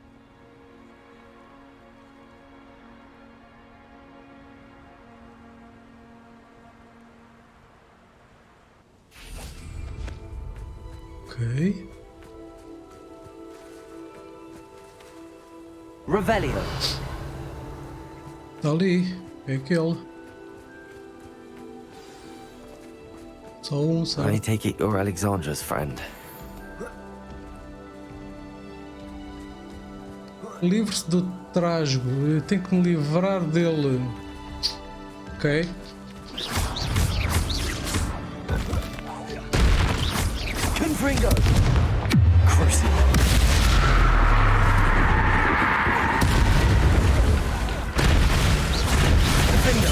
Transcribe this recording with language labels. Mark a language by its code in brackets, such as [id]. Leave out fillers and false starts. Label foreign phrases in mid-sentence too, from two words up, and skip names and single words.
[pt] Ok. Revelio. Está ali. É aquele. Só um, sabe? [en] I take it you're Alexandra's friend. [pt] Livre-se do trasgo. Eu tenho que me livrar dele. Ok. Confringo. Cruci. Confringo.